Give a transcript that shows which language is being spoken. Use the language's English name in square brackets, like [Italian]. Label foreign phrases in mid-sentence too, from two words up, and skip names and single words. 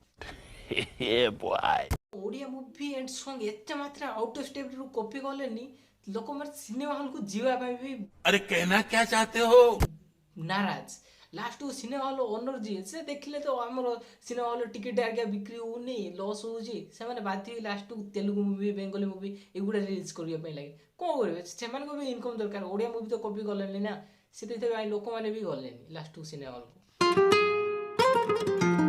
[Odia] ଓଡ଼ିଆ [English] movie and song [Odia] ଏତେ ମାତ୍ରା [English] out of state [Odia] ରୁ କପି କଲେନି, ଲୋକମାନେ [English] cinema hall [Odia] କୁ ଯିବା ପାଇଁ ବି [Hindi] अरे कहना क्या चाहते हो? [Odia] ନାରାଜ। ଲାଷ୍ଟକୁ [English] cinema hall owner [Odia] ଯିଏ ସେ ଦେଖିଲେ ତ ଆମର [English] cinema hall ticket [Odia] ଆଜ୍ଞା ବିକ୍ରି ହଉନି, ଲସ୍ ହଉଛି, ସେମାନେ ବାଧ୍ୟ ହେଇ ଲାଷ୍ଟକୁ ତେଲୁଗୁ ମୁଭି, ବେଙ୍ଗଲୀ ମୁଭି ଏଗୁଡ଼ା ରିଲିଜ୍ କରିବା ପାଇଁ ଲାଗେ। କ'ଣ କରିବେ, ସେମାନଙ୍କୁ ବି ଇନକମ୍ ଦରକାର। ଓଡ଼ିଆ ମୁଭି ତ କପି କଲେନି ନା, ସେଥିପାଇଁ ଲୋକମାନେ ବି ଗଲେନି ଲାଷ୍ଟକୁ ସିନେମା ହଲ୍କୁ।